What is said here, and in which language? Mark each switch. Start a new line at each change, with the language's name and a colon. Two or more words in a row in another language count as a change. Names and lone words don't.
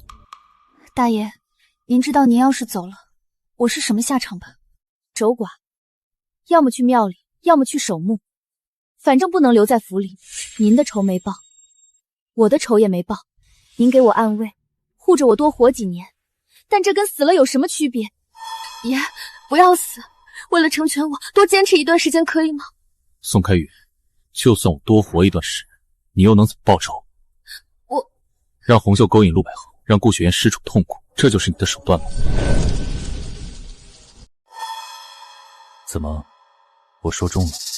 Chinese: 大爺，您知道您要是走了，我是什麼下場吧？守寡，要麼去廟裡，要麼去守墓，反正不能留在府裡。您的仇沒報，我的仇也沒報。您給我暗衛，護着我多活幾年，但這跟死了有什麼區別？爺，不要死，為了成全我，多堅持一段時間可以嗎？宋開宇，就算我多活一段時日，你又能怎麼報仇？我讓紅袖勾引陸百合，讓顧雪燕失主痛苦，這就是你的手段嗎？怎麼，我說中了？